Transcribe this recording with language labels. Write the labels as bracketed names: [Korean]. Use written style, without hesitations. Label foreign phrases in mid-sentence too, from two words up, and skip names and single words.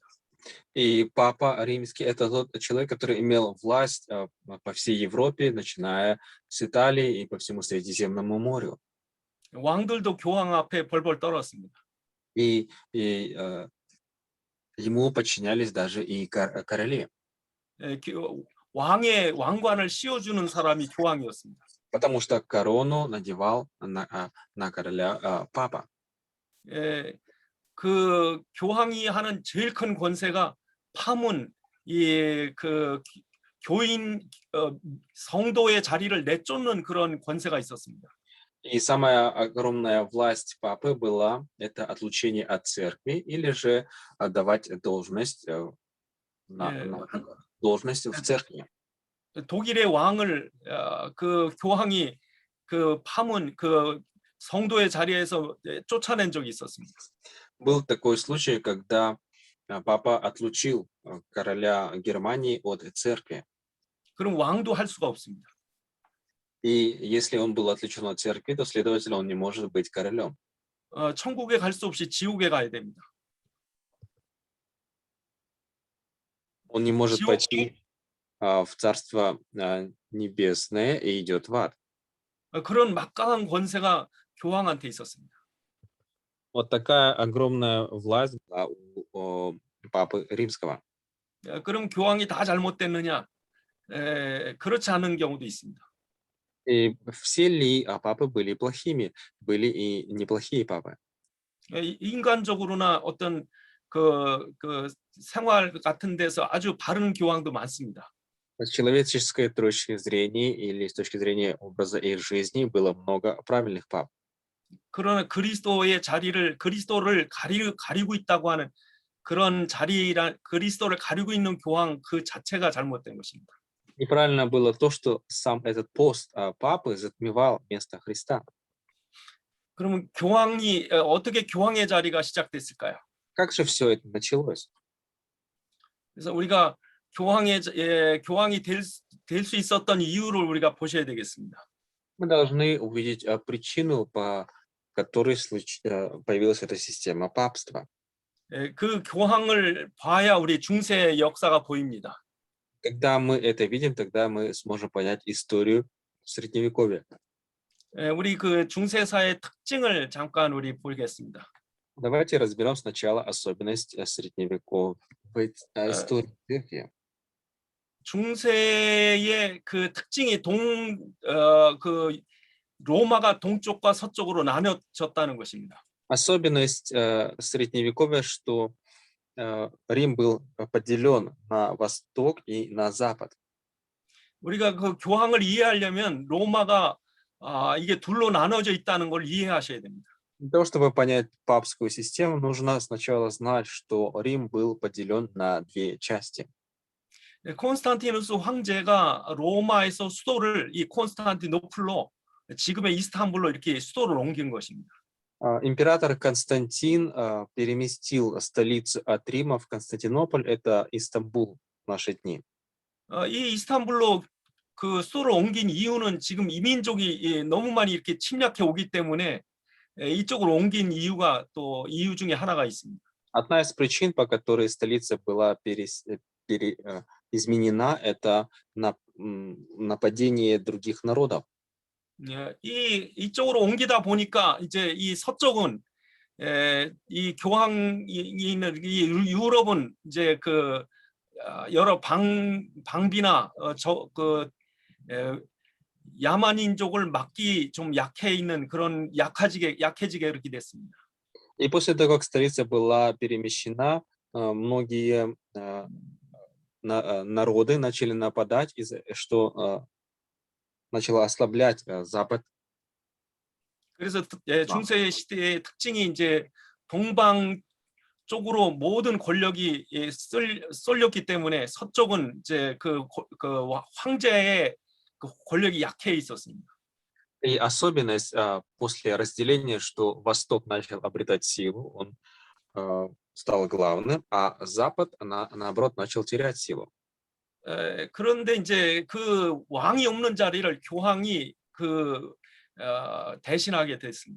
[Russian] И папа римский это тот человек, который имел власть по всей Европе, начиная с Италии и по всему Средиземному морю. [Korean] 왕들도 교황 앞에 벌벌 떨었습니다. [Russian] И ему подчинялись даже и короли. [Korean] 왕의 왕관을 씌워주는 사람이 교황이었습니다. [Russian] Потому что корону надевал на короля папа. [Korean] 그 교황이 하는 제일 큰 권세가 파문, 그 교인 성도의 자리를 내쫓는 그런 권세가 있었습니다. [Russian] И самая огромная власть папы была это отлучение от церкви или же давать должность в церкви. [Korean] 독일의 왕을 그 교황이 그 파문 그 성도의 자리에서 쫓아낸 적이 있었습니다. [Russian] Был такой случай, когда папа отлучил короля Германии от церкви. [Korean] 그럼 왕도 할 수가 없습니다. [Russian] И если он был отлучен от церкви, то, следовательно, он не может быть королем. [Korean] 천국에 갈 수 없이 지옥에 가야 됩니다. [Russian] Он не может [Korean] 지옥, [Russian] пойти в Царство Небесное и идет в ад. [Korean] 그런 막강한 권세가 교황한테 있었습니다. [Russian] Вот такая огромная власть была у Папы Римского. [Korean] 그럼 교황이 다 잘못됐느냐? 그렇지 않은 경우도 있습니다. [Russian] И все ли папы были плохими? Были и неплохие папы. [Korean] 인간적으로나 어떤 그 생활 같은 데서 아주 바른 교황도 많습니다. [Russian] С человеческой точки зрения или с точки зрения образа их жизни было много правильных пап. [Korean] 그러나 그리스도를 가리고 있다고 하는 그런 그리스도를 가리고 있는 교황 그 자체가 잘못된 것입니다. [Russian] Неправильно было то, что сам этот пост папы затмевал место Христа. [Korean] 그러면 교황이 어떻게 교황의 자리가 시작됐을까요? [Russian] Как же все это началось? [Korean] 그래서 우리가 교황이 될 수 있었던 이유를 우리가 보셔야 되겠습니다. [Russian] Мы должны увидеть причину, по которой появилась эта система папства. [Korean] 그 교황을 봐야 우리 중세의 역사가 보입니다. [Russian] Когда мы это видим, тогда мы сможем понять историю Средневековья. [Korean] 우리 그 중세사의 특징을 잠깐 우리 보겠습니다. [Russian] Давайте разберем сначала особенность средневековой истории церкви. [Korean] 중세의 그 특징이 그 로마가 동쪽과 서쪽으로 나뉘어졌다는 것입니다. [Russian] Особенность средневековья, что Рим был поделен на восток и на запад. [Korean] 우리가 그 교황을 이해하려면 로마가 이게 둘로 나눠져 있다는 걸 이해하셔야 됩니다. [Russian] Для того, чтобы понять папскую систему, нужно сначала знать, что Рим был поделен на две части. [Korean] 콘스탄티누스 황제가 로마에서 수도를 이 콘스탄티노플로 지금의 이스탄불로 이렇게 수도를 옮긴 것입니다. [Russian] Император Константин переместил столицу от Рима в Константинополь, это Истамбул в наши дни. [Korean] 이 이스탄불로 그 수도를 옮긴 이유는 지금 이민족이 너무 많이 이렇게 침략해 오기 때문에 이쪽으로 옮긴 이유 중에 하나가 있습니다. [Russian] Одна из причин, по которой столица была изменена, это нападение других народов. [Korean] 이쪽으로 옮기다 보니까 이제 이 서쪽은 이 교황이 있는 이 유럽은 이제 그 여러 방비나 야만인족을 막기 좀 약해 있는 그런 약해지게 이렇게 됐습니다. [Russian] И после того, как столица была перемещена, многие народы начали нападать, что начало ослаблять Запад. [Korean] 그래서 중세 시대의 특징이 이제 동방 쪽으로 모든 권력이 쏠렸기 때문에 서쪽은 이제 그 황제의 그 권력이 약해 있었습니다. [Russian] И особенность после разделения, что Восток начал обретать силу, он стал главным, а Запад, наоборот, начал терять силу. [Korean] 그런데 이제 그 왕이 없는 자리를 교황이 대신하게 됐습니다.